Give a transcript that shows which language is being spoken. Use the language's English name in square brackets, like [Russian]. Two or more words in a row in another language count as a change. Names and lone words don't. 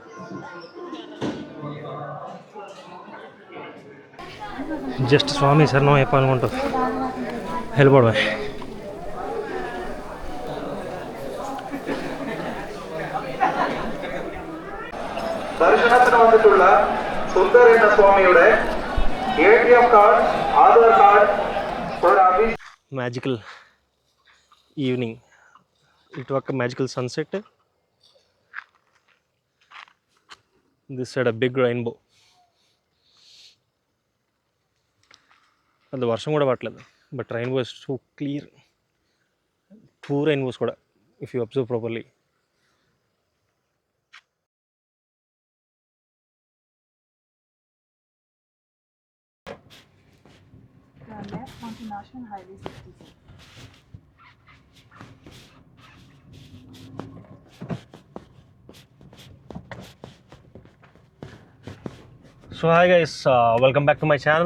[Telugu] జస్ట్ స్వామి శరణం చెప్పాలనుకుంటారు వెళ్ళిపోవడమే. [Malayalam] ദർശനത്തിന് വന്നിട്ടുള്ള സുന്ദർ എന്ന സ്വാമിയുടെ ATM കാർഡ്, ആധാർ കാർഡ്, [English] magical evening, [Telugu] ఇటు ఒక [English] magical sunset, this side a big rainbow. [Telugu] అది వర్షం కూడా పట్టలేదు, [English] but rainbow is so clear. 2 రెయిన్బోస్ కూడా if you observe properly. left onto National Highway 66. So hi guys, welcome back to my channel.